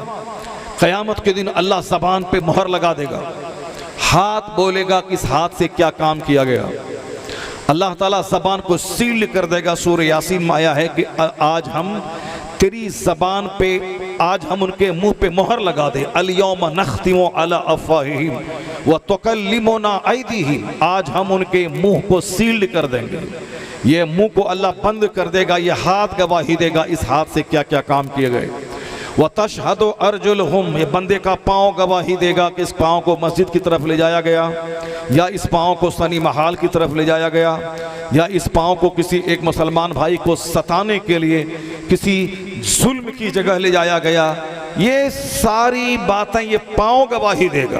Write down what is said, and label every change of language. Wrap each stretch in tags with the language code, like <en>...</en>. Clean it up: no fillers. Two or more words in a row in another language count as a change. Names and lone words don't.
<hi>क़यामत के दिन अल्लाह ज़बान पे मुहर लगा देगा, हाथ बोलेगा कि इस हाथ से क्या काम किया गया। अल्लाह ताला ज़बान को सील कर देगा। सूरह यासीन में आया है कि आज हम तेरी ज़बान पे, आज हम उनके मुंह पे मुहर लगा दे।</hi> <ar>اليوم نختم على أفواههم وتكلمنا أيديهم,</ar> <hi>आज हम उनके मुंह को सील कर देंगे। ये मुंह को अल्लाह बंद कर देगा, ये हाथ गवाही देगा इस हाथ से क्या क्या काम किए गए।</hi> <ar>وتشهد أرجلهم,</ar> <hi>ये बंदे का पाँव गवाही देगा कि इस पाँव को मस्जिद की तरफ ले जाया गया, या इस पाँव को सनी महाल की तरफ ले जाया गया, या इस पाँव को किसी एक मुसलमान भाई को सताने के लिए किसी जुल्म की जगह ले जाया गया। ये सारी बातें ये पाँव गवाही देगा।</hi>